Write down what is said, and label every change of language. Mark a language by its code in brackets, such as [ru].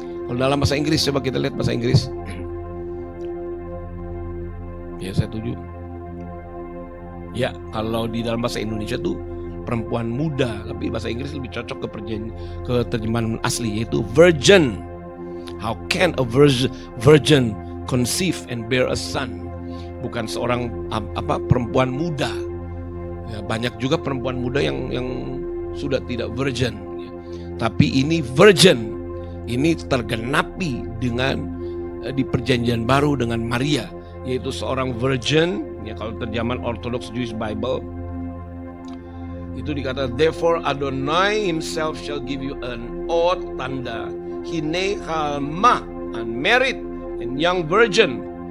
[id] Kalau dalam bahasa Inggris, coba kita lihat bahasa Inggris. Ya, saya setuju. Ya, kalau di dalam bahasa Indonesia tuh perempuan muda, tapi bahasa Inggris lebih cocok ke terjemahan asli, yaitu virgin. [en] How can a virgin conceive and bear a son? [id] Bukan seorang perempuan muda. Ya, banyak juga perempuan muda yang sudah tidak virgin. Ya. Tapi ini virgin, ini tergenapi dengan di perjanjian baru dengan Maria, yaitu seorang virgin. Ya, kalau terjemahan Orthodox Jewish Bible itu dikata, [en] therefore Adonai himself shall give you an oath, [id] tanda hine halma, [en] unmarried and young virgin.